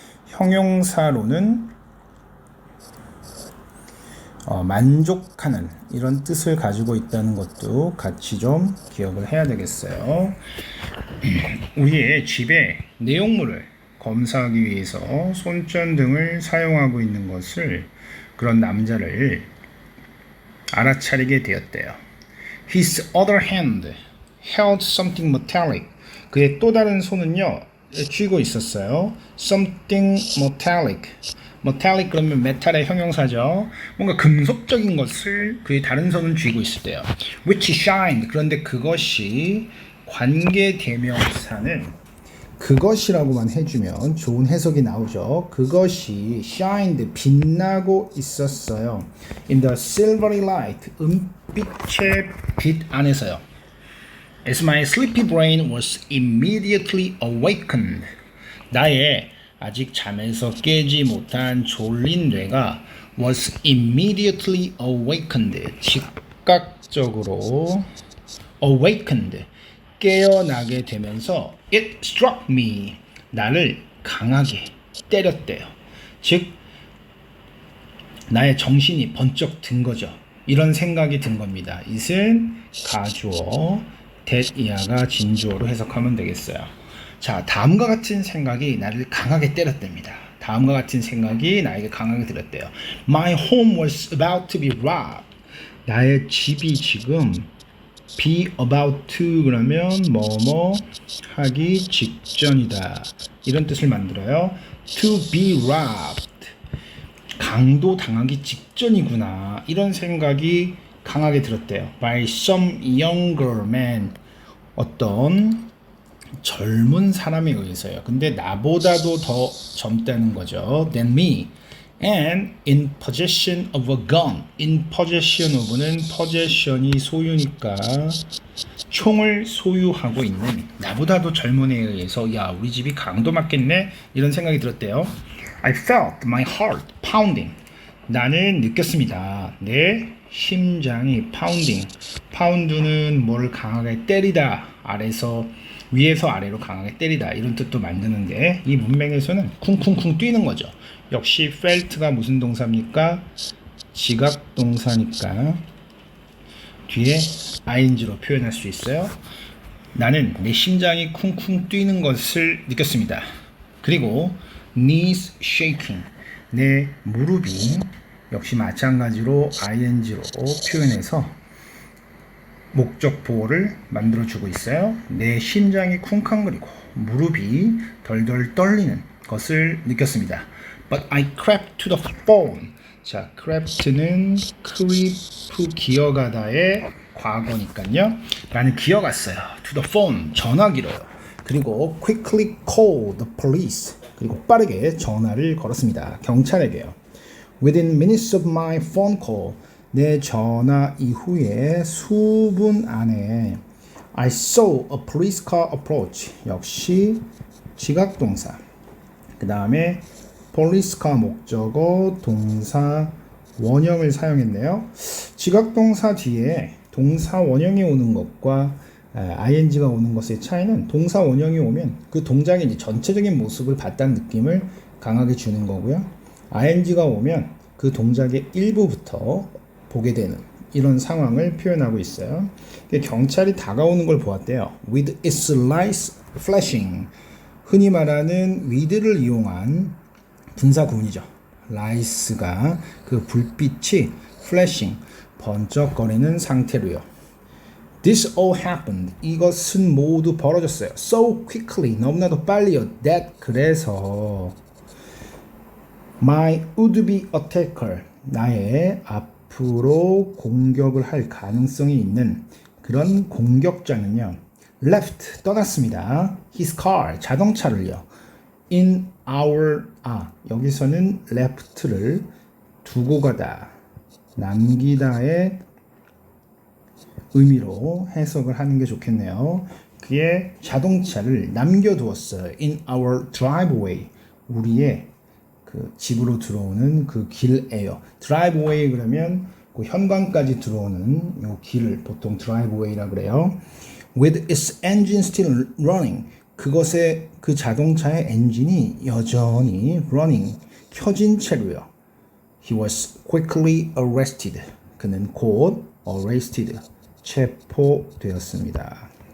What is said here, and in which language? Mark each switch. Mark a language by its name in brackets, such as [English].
[Korean] 형용사로는 만족하는 이런 뜻을 가지고 있다는 것도 같이 좀 기억을 해야 되겠어요. 우리의 집의 내용물을 검사하기 위해서 손전등을 사용하고 있는 것을 그런 남자를 알아차리게 되었대요. [English] His other hand held something metallic. [Korean] 그의 또 다른 손은요 쥐고 있었어요. [English] Something metallic. [Korean] metallic 그러면 메탈의 형용사죠. 뭔가 금속적인 것을 그의 다른 손은 쥐고 있었대요. [English] Which shined. [Korean] 그런데 그것이 관계 대명사는 그것이라고만 해주면 좋은 해석이 나오죠. 그것이 shined 빛나고 있었어요. [English] In the silvery light [Korean] 은빛의 빛 안에서요. [English] As my sleepy brain was immediately awakened. [Korean] 나의 아직 잠에서 깨지 못한 졸린 뇌가 [English] was immediately awakened. [Korean] 즉각적으로 awakened. 깨어나게 되면서 [English] it struck me. [Korean] 나를 강하게 때렸대요. 즉 나의 정신이 번쩍 든 거죠. 이런 생각이 든 겁니다. it은 가주어, that 이하가 진주어로 해석하면 되겠어요. 자, 다음과 같은 생각이 나를 강하게 때렸답니다. 다음과 같은 생각이 나에게 강하게 들었대요. [English] My home was about to be robbed. [Korean] 나의 집이 지금 be about to 그러면 뭐뭐 하기 직전이다. 이런 뜻을 만들어요. [English] to be robbed. [Korean] 강도 당하기 직전이구나. 이런 생각이 강하게 들었대요. [English] by some younger man. [Korean] 어떤 젊은 사람에 의해서요. 근데 나보다도 더 젊다는 거죠. [English] than me. and in possession of a gun. [Korean] in possession of는 possession이 소유니까 총을 소유하고 있는 나보다도 젊은 애에 의해서 야 우리 집이 강도 맞겠네 이런 생각이 들었대요. [English] I felt my heart pounding. [Korean] 나는 느꼈습니다. 내 심장이 pounding. pound는 뭐를 강하게 때리다. 위에서 아래로 강하게 때리다. 이런 뜻도 만드는데 이 문맥에서는 쿵쿵쿵 뛰는 거죠. 역시 felt가 무슨 동사입니까? 지각 동사니까 뒤에 ing로 표현할 수 있어요. 나는 내 심장이 쿵쿵 뛰는 것을 느꼈습니다. 그리고 [English] knees shaking. [Korean] 내 무릎이 역시 마찬가지로 ing로 표현해서 목적 보호를 만들어주고 있어요. 내 심장이 쿵쾅거리고 무릎이 덜덜 떨리는 것을 느꼈습니다. [English] But I crept to the phone. [Korean] 자, crept는 creep 기어가다의 과거니까요. 나는 기어갔어요. [English] To the phone [Korean] 전화기로요. 그리고 [English] quickly called the police. [Korean] 그리고 빠르게 전화를 걸었습니다. 경찰에게요. [English] Within minutes of my phone call. [Korean] 내 전화 이후에 수분 안에 [English] I saw a police car approach. [Korean] 역시 지각동사. 그 다음에 police car 목적어 동사 원형을 사용했네요. 지각동사 뒤에 동사 원형이 오는 것과 ing가 오는 것의 차이는 동사 원형이 오면 그 동작의 이제 전체적인 모습을 봤다는 느낌을 강하게 주는 거고요. ing가 오면 그 동작의 일부부터 보게 되는 이런 상황을 표현하고 있어요. 경찰이 다가오는 걸 보았대요. [English] With its lights flashing. [Korean] 흔히 말하는 with를 이용한 분사 구문이죠. lights가 그 불빛이 flashing 번쩍거리는 상태로요. [English] This all happened. [Korean] 이것은 모두 벌어졌어요. [English] So quickly. [Korean] 너무나도 빨리요. [English] That [Korean] 그래서 [English] my would-be attacker. [Korean] 나의 앞으로 공격을 할 가능성이 있는 그런 공격자는요. [English] left. [Korean] 떠났습니다. [English] his car. [Korean] 자동차를요. [English] in our [Korean] 여기서는 left를 두고 가다. 남기다의 의미로 해석을 하는 게 좋겠네요. 그의 자동차를 남겨두었어요. [English] In our driveway. [Korean] 우리의 그 집으로 들어오는 그 길에요. driveway 그러면 그 현관까지 들어오는 요 길을 보통 driveway라 그래요. [English] With its engine still running. [Korean] 그것의 그 자동차의 엔진이 여전히 running 켜진 채로요. [English] He was quickly arrested. [Korean] 그는 곧 [English] arrested [Korean] 체포되었습니다.